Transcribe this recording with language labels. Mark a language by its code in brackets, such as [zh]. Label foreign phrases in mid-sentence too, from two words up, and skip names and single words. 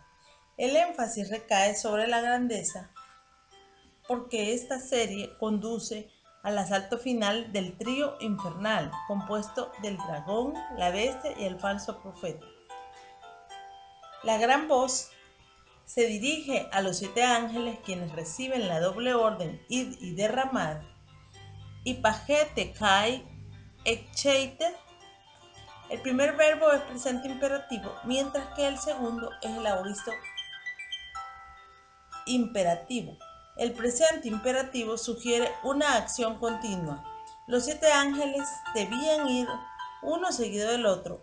[es] El énfasis recae sobre la grandeza porque esta serie conduce al asalto final del trío infernal, compuesto del dragón, la bestia y el falso profeta. La gran voz se dirige a los 7 ángeles, quienes reciben la doble orden id y derramad, y [el] ὑπάγετε καὶ ἐκχέετε. [es] El primer verbo es presente imperativo, mientras que el segundo es el aoristo imperativo. El presente imperativo sugiere una acción continua. Los 7 ángeles debían ir uno seguido del otro.